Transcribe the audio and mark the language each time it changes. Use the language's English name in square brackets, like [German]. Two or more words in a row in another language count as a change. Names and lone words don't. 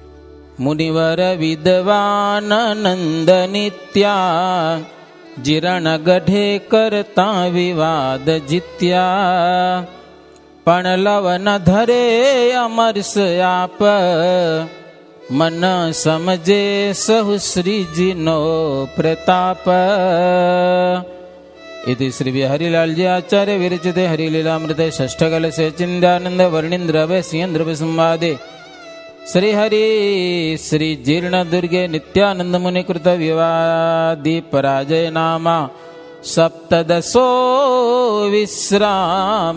[Gujarati] મુનિવર વિદ્વાન નંદ નિત્યા, જીરણ ગઢે કરતા વિવાદ જીત્યા. પણ લવ ન ધરે અમરસ આપ, મન સમજે સહુ શ્રીજીનો પ્રતાપ. [Sanskrit] इति श्री बिहारीलालजी आचार्य विरचिते हरिलीलामृते षष्ठकलशे चिन्दानंद वर्णीन्द्र वैश्येन्द्र संवादे श्री हरि श्री जीर्ण दुर्गे नित्यानंद मुनिकृत विवादी पराजय नामा सप्तदशो विश्राम.